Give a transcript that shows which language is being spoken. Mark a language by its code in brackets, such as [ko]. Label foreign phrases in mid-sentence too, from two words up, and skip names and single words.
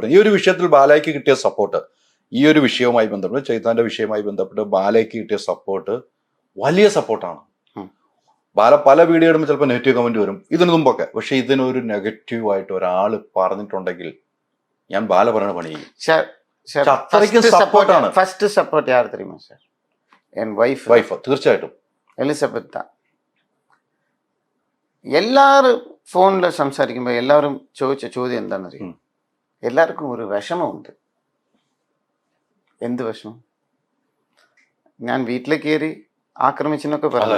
[ml] ഈ ഒരു വിഷയത്തിൽ ബാലയ്ക്ക് കിട്ടിയ സപ്പോർട്ട്, ഈ ഒരു വിഷയവുമായി ബന്ധപ്പെട്ട്, ചൈതാന്റെ വിഷയവുമായി ബന്ധപ്പെട്ട് ബാലയ്ക്ക് കിട്ടിയ സപ്പോർട്ട് വലിയ സപ്പോർട്ടാണ്. പല വീഡിയോ ഇടുമ്പോൾ ചിലപ്പോൾ നെഗറ്റീവ് കമന്റ് വരും ഇതിനു മുമ്പൊക്കെ. പക്ഷെ ഇതിനൊരു നെഗറ്റീവായിട്ട് ഒരാൾ പറഞ്ഞിട്ടുണ്ടെങ്കിൽ ഞാൻ ബാല പറയണ പണി ചെയ്യും. അത്രയ്ക്കും സപ്പോർട്ടാണ്. [en] first support [ta] யார் தெரியுமா சார்? என் [ml] വൈഫ് തീർച്ചയായിട്ടും [ta] എലിസബത്ത് தான். [ml] എല്ലാവരും ഫോണിൽ സംസാരിക്കുമ്പോൾ എല്ലാവരും ചോദിച്ച ചോദ്യം എന്താണെന്നറിയും? എല്ലാവർക്കും ഒരു വിഷമമുണ്ട്. എന്ത് വിഷമം? ഞാൻ വീട്ടിലേക്ക് കയറി ആക്രമിച്ചെന്നൊക്കെ പറഞ്ഞു.